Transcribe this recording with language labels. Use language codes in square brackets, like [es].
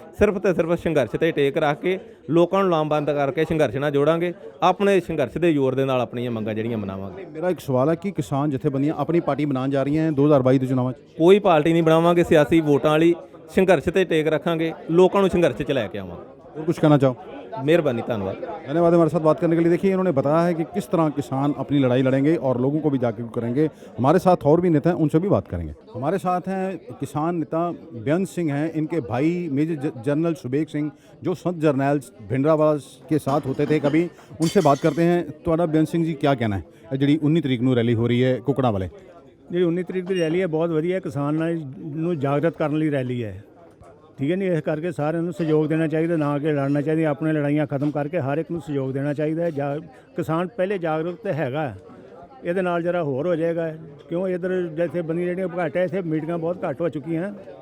[pa] ਸਿਰਫ ਤੇ ਸਿਰਫ ਸੰਘਰਸ਼ ਤੇ ਟੇਕ ਰੱਖ ਕੇ ਲੋਕਾਂ ਨੂੰ ਲਾਮਬੰਦ ਕਰਕੇ ਸੰਘਰਸ਼ ਨਾਲ ਜੋੜਾਂਗੇ। ਆਪਣੇ ਸੰਘਰਸ਼ ਦੇ ਜ਼ੋਰ ਦੇ ਨਾਲ ਆਪਣੀਆਂ ਮੰਗਾਂ ਜਿਹੜੀਆਂ ਮਨਾਵਾਂਗੇ। ਮੇਰਾ ਇੱਕ ਸਵਾਲ ਹੈ ਕਿ ਕਿਸਾਨ ਜਥੇਬੰਦੀਆਂ ਆਪਣੀ ਪਾਰਟੀ ਬਣਾਉਣ ਜਾ ਰਹੀਆਂ 2022 ਦੇ ਚੁਣਾਵਾਂ 'ਚ? ਕੋਈ ਪਾਰਟੀ ਨਹੀਂ ਬਣਾਵਾਂਗੇ ਸਿਆਸੀ ਵੋਟਾਂ ਵਾਲੀ, ਸੰਘਰਸ਼ ਤੇ ਟੇਕ ਰੱਖਾਂਗੇ, ਲੋਕਾਂ ਨੂੰ संघर्ष ਚ ਲੈ ਕੇ ਆਵਾਂਗੇ। [hi] और कुछ कहना चाहो? मेहरबानी, धन्यवाद। धन्यवाद हमारे साथ बात करने के लिए। देखिए इन्होंने बताया है कि किस तरह किसान अपनी लड़ाई लड़ेंगे और लोगों को भी जागरूक करेंगे। हमारे साथ और भी नेता हैं, उनसे भी बात करेंगे। हमारे साथ हैं किसान नेता बेअंत सिंह हैं, इनके भाई मेजर जनरल सुबेग सिंह जो संत जरनैल भिंडरावाला के साथ होते थे कभी, उनसे बात करते हैं। तो बेअंत सिंह जी क्या कहना है जी 19 तरीक ਨੂੰ रैली हो रही है कुकड़ा वाले? [pa] ਜਿਹੜੀ 19 ਤਰੀਕ ਦੀ ਰੈਲੀ ਹੈ ਬਹੁਤ ਵਧੀਆ, ਕਿਸਾਨਾਂ ਨੂੰ ਜਾਗਰਤ ਕਰਨ ਲਈ ਰੈਲੀ ਹੈ, ਠੀਕ ਹੈ ਨਹੀਂ। ਇਸ ਕਰਕੇ ਸਾਰਿਆਂ ਨੂੰ ਸਹਿਯੋਗ ਦੇਣਾ ਚਾਹੀਦਾ, ਨਾ ਕਿ ਲੜਨਾ ਚਾਹੀਦਾ। ਆਪਣੇ ਲੜਾਈਆਂ ਖਤਮ ਕਰਕੇ ਹਰ ਇੱਕ ਨੂੰ ਸਹਿਯੋਗ ਦੇਣਾ ਚਾਹੀਦਾ ਹੈ। ਕਿਸਾਨ ਪਹਿਲੇ ਜਾਗਰੂਕ ਤਾਂ ਹੈਗਾ, ਇਹਦੇ ਨਾਲ ਜਰਾ ਹੋਰ ਹੋ ਜਾਏਗਾ। ਕਿਉਂ ਇੱਧਰ ਜਥੇਬੰਦੀਆਂ ਜਿਹੜੀਆਂ ਘੱਟ ਹੈ, ਇੱਥੇ ਮੀਟਿੰਗਾਂ ਬਹੁਤ ਘੱਟ ਹੋ ਚੁੱਕੀਆਂ।